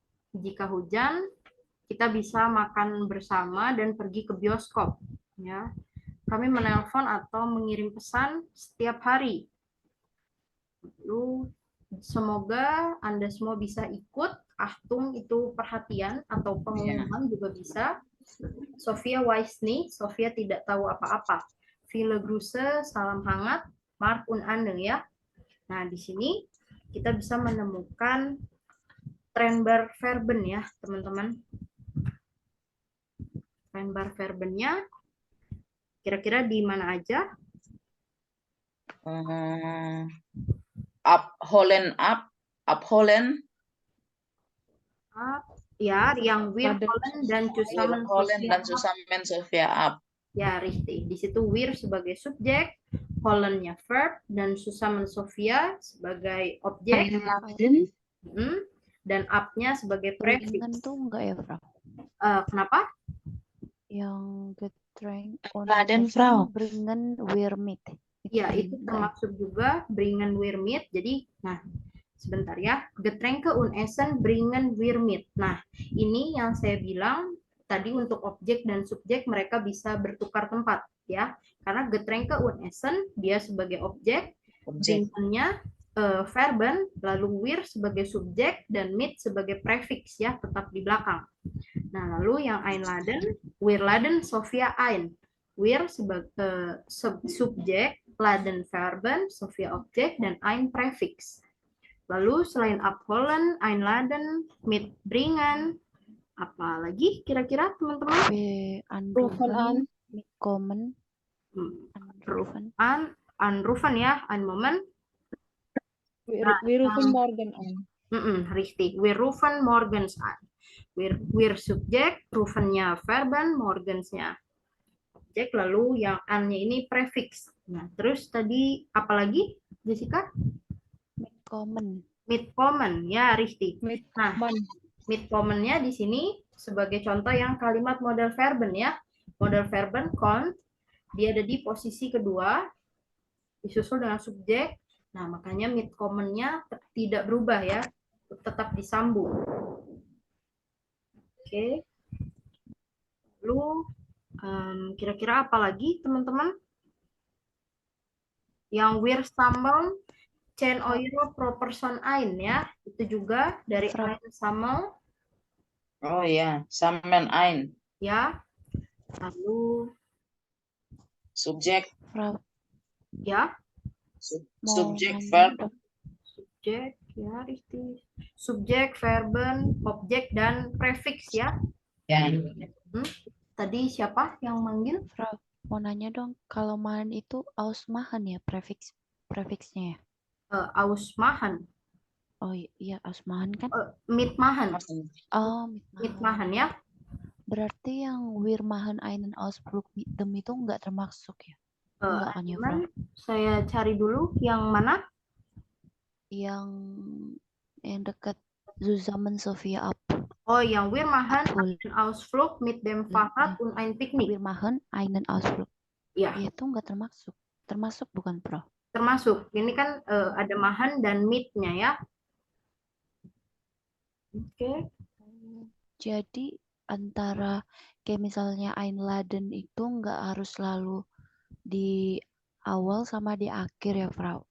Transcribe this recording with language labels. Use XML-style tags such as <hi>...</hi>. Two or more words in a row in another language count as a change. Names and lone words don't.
<id>Jika hujan, kita bisa makan bersama dan pergi ke bioskop. Ya. Kami menelpon atau mengirim pesan setiap hari. Lalu semoga Anda semua bisa ikut. Achtung itu perhatian atau pengumuman juga bisa.</id> <de>Sofia weiß nicht,</de> <id>Sofia tidak tahu apa-apa.</id> <de>Viele Grüße,</de> <id>salam hangat, Mark und Anne ya. Nah, di sini kita bisa menemukan</id> <de>Trennbar Verben</de> <id>ya, teman-teman.</id> <de>Trennbar Verbennya</de> <id>kira-kira di mana aja? Abholen. Ya, yang</id> <de>wir holen</de> <id>dan</id> <de>zusammen Sofia ab. Ya, richtig.</de> <id>Di situ wir sebagai subjek, holennya verb, dan</id> <de>zusammen Sofia</de> <id>sebagai objek. Dan up-nya sebagai prefix. Bringen tuh enggak ya, Frau? Kenapa? Yang Getränk</id> <de>Laden, Frau. Bringen wir mit.</de> <id>Ya, itu termasuk juga</id> <de>bringen wir mit.</de> <id>Jadi, nah, sebentar ya.</id> <de>Getränke und Essen bringen wir mit.</de> <id>Nah, ini yang saya bilang tadi untuk objek dan subjek mereka bisa bertukar tempat ya. Karena</id> <de>Getränke und Essen</de> <id>dia sebagai objek, bringen-nya verben, lalu wir sebagai subjek dan mit sebagai prefix ya, tetap di belakang. Nah, lalu yang einladen,</id> <de>wir laden Sophia ein.</de> <id>Wir sebagai subjek, laden verben, Sophia objek, dan ein prefix. Lalu selain</id> <de>abholen, einladen, mitbringen,</de> <id>apa lagi kira-kira teman-teman?</id> <de>Anrufen, mitkommen, Anrufen ya, ein Moment. Wir rufen morgen an. Richtig, wir rufen morgens an.</de> <id>Wir subjek, rufen-nya verben, morgens-nya objek, lalu yang an-nya ini prefix. Nah, terus tadi apa lagi, Jessica? mitkommen.</id> <de>Mitkommen, ya, richtig. Nah, Mitkommen.</de> <id>mitkommen-nya di sini sebagai contoh yang kalimat model verben ya. Model verben kommt, dia ada di posisi kedua, disusul dengan subjek. Nah, makanya mitkommen-nya tidak berubah ya, tetap disambung. Oke. Lalu kira-kira apa lagi teman-teman? Yang</id> <de>wir sammeln 10 euro pro person ein</de> <id>ya, itu juga dari</id> <de>ein sammel. Oh ya, sammen ein.</de> <id>Ya. Lalu Subjek, ya. subjek, verb. Subjek, ya, richtig. Subjek, verben, objek, dan prefix ya. Ya. Tadi siapa yang manggil? Frau, mau nanya dong, kalau machen itu ausmachen ya prefiksnya ya? Ausmachen. Oh iya, ausmachen kan? Mitmachen. Oh, Mitmachen ya. Berarti yang</id> <de>wir machen einen Ausflug mit dem</de> <id>itu nggak termasuk ya? Enggak kan ya, Frau? Saya cari dulu yang mana? Yang dekat</id> <de>zusammen Sophia ab.</de> <id>Oh, yang</id> <de>wir machen einen Ausflug mit dem Fahrrad und ein Picknick. Wir machen einen Ausflug.</de> <id>Ya. Itu nggak termasuk. Termasuk bukan, Pro? Termasuk. Ini kan ada machen dan mit-nya ya. Oke. Jadi antara kayak misalnya einladen itu nggak harus selalu di awal sama di akhir ya, Frau.</id>